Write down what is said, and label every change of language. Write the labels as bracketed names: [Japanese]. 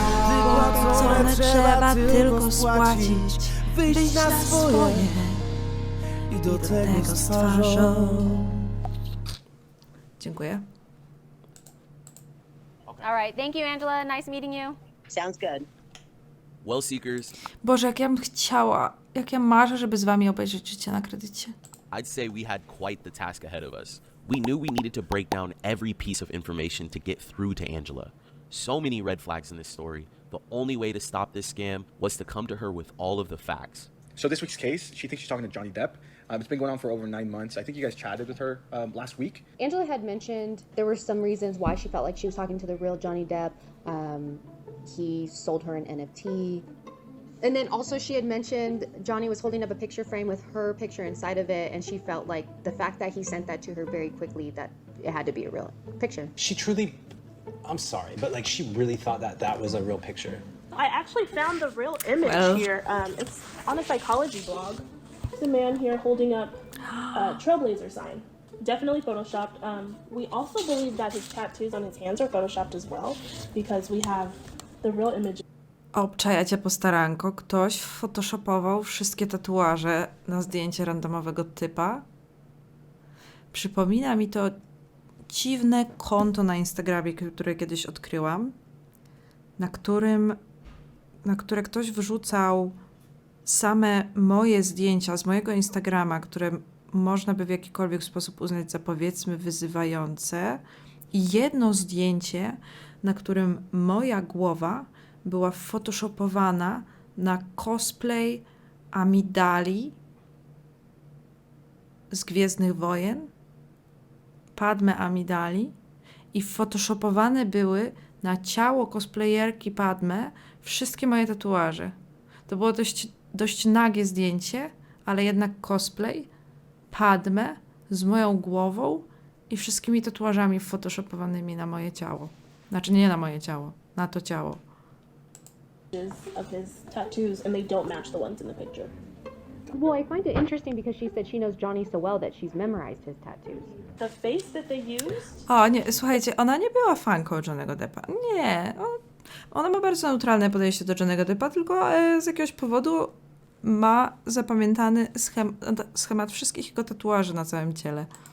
[Polish] Wypłacone trzeba tylko spłacić, wyjść na swoje i do tego z twarzą. Dziękuję. [English] All right, thank you, Angela. Nice meeting you. Sounds good. Well, Seekers, [Polish] Boże, jak ja bym chciała, jak ja marzę, żeby z wami obejrzeć Życie na kredycie. [English] I'd say we had quite the task ahead of us. We knew we needed to break down every piece of information to get through to Angela. So many red flags in this story. The only way to stop this scam was to come to her with all of the facts. So this week's case, she thinks she's talking to Johnny Depp. It's been going on for over 9 months. I think you guys chatted with her last week. Angela had mentioned there were some reasons why she felt like she was talking to the real Johnny Depp. He sold her an NFT. And then also she had mentioned Johnny was holding up a picture frame with her picture inside of it, and she felt like the fact that he sent that to her very quickly, that it had to be a real picture. She truly, I'm sorry, but like she really thought that that was a real picture. I actually found the real image here. It's on a psychology blog. There's a man here holding up a trailblazer sign. Definitely photoshopped. We also believe that his tattoos on his hands are photoshopped as well, because we have the real image. [Polish] Obczajacie postaranko, ktoś photoshopował wszystkie tatuaże na zdjęcie randomowego typa. Przypomina mi to dziwne konto na Instagramie, które kiedyś odkryłam, na które ktoś wrzucał same moje zdjęcia z mojego Instagrama, które można by w jakikolwiek sposób uznać za, powiedzmy, wyzywające, i jedno zdjęcie, na którym moja głowa była photoshopowana na cosplay Amidali z Gwiezdnych Wojen, Padme Amidali, i photoshopowane były na ciało cosplayerki Padme wszystkie moje tatuaże. To było dość nagie zdjęcie, ale jednak cosplay Padme z moją głową i wszystkimi tatuażami photoshopowanymi na moje ciało. Znaczy nie na moje ciało, na to ciało. [English] Of his tattoos, and they don't match the ones in the picture. Well, I find it interesting because she said she knows Johnny so well that she's memorized his tattoos. The face that they used? [Polish] O nie, słuchajcie, ona nie była fanką Johnny'ego Deppa. Nie, ona ma bardzo neutralne podejście do Johnny'ego Deppa, tylko z jakiegoś powodu ma zapamiętany schemat wszystkich jego tatuaży na całym ciele.